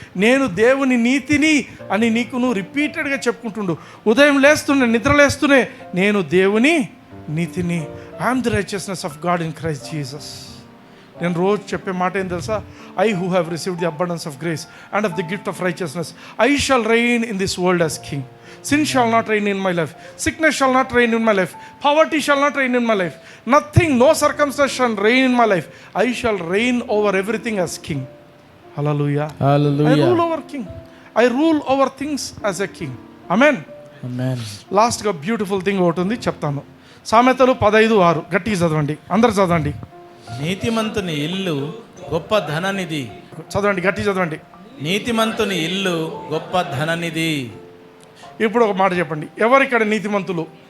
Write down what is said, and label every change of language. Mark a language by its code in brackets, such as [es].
[te] నేను దేవుని నీతిని అని నీకు నువ్వు రిపీటెడ్గా చెప్పుకుంటుండు. ఉదయం లేస్తూనే, నిద్ర లేస్తూనే, నేను దేవుని నీతిని, [en] I'm the righteousness of God in Christ Jesus. [te] నేను రోజు చెప్పే మాట ఏం తెలుసా? [en] I who have received the abundance of grace and of the gift of righteousness, I shall reign in this world as king. Sin shall not reign in my life. Sickness shall not reign in my life. Poverty shall not reign in my life. Nothing, no circumstance shall reign in my life. I shall reign over everything as king. Hallelujah. Hallelujah. I rule over king. I rule over things as a king. Amen. Amen. [te] లాస్ట్గా beautiful thing ఒకటి ఉంది, చెప్తాను. సామెతలు 15:6 గట్టిగా చదవండి, అందరు చదవండి. నీతిమంతుని ఇల్లు గొప్ప ధననిధి. చదవండి, గట్టిగా చదవండి. నీతిమంతుని ఇల్లు గొప్ప ధననిధి. ఇప్పుడు ఒక మాట చెప్పండి, ఎవరు ఇక్కడ నీతిమంతులు?